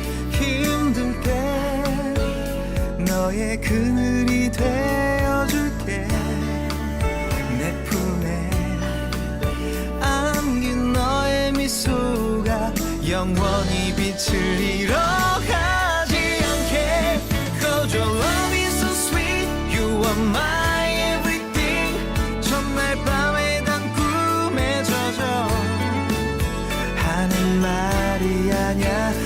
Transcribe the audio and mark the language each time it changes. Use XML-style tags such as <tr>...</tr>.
<ko>힘들 때 너의 그늘이 되어줄게. 내 품에 안긴 너의 미소가 영원히 빛을 잃어가지 않게.</ko> <en>Cause your love is so sweet. You are my everything.</en> <ko>첫날 밤에 단 꿈에 젖어 하는 말이 아냐.</ko>